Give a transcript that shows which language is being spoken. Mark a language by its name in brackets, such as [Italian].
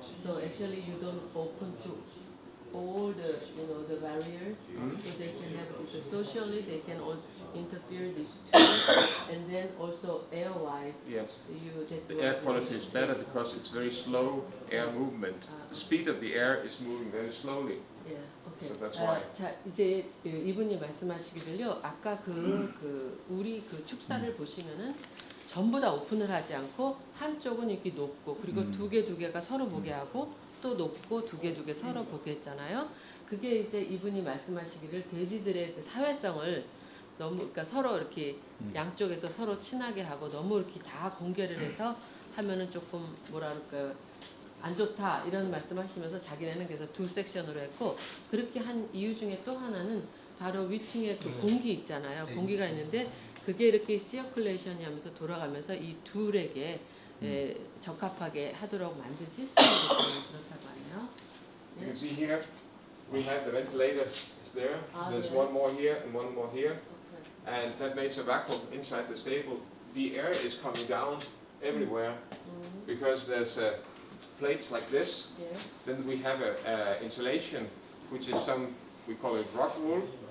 [English] So actually, you don't open to all the barriers. So they can have this socially. They can also interfere these two, and then also air-wise. Yes. The air quality is better because it's very slow air movement. The speed of the air is moving very slowly. Yeah. Okay. So that's why. [Korean] 자, 이제 이분이 말씀하시기를요. 아까 우리 축사를 보시면은 전부 다 오픈을 하지 않고 한쪽은 이렇게 높고 그리고 두 개가 서로 보게 하고 또 높고 두 개 서로 보게 했잖아요. 그게 이제 이분이 말씀하시기를 돼지들의 그 사회성을 너무 그러니까 서로 이렇게 양쪽에서 서로 친하게 하고 너무 이렇게 다 공개를 해서 하면은 조금 뭐랄까요? 안 좋다 이런 말씀하시면서 자기네는 그래서 두 섹션으로 했고 그렇게 한 이유 중에 또 하나는 바로 위층에 그 공기 있잖아요. 공기가 있는데 그게 이렇게 시어큘레이션이 하면서 돌아가면서 이 둘에게 적합하게 하도록 만든 시스템이 그렇다고 하네요. [English] You can see here, we have the ventilator is there. There's yeah. one more here and one more here, and that makes a vacuum inside the stable. The air is coming down everywhere because there's plates like this. Yeah. Then we have a insulation, which is we call it rock wool.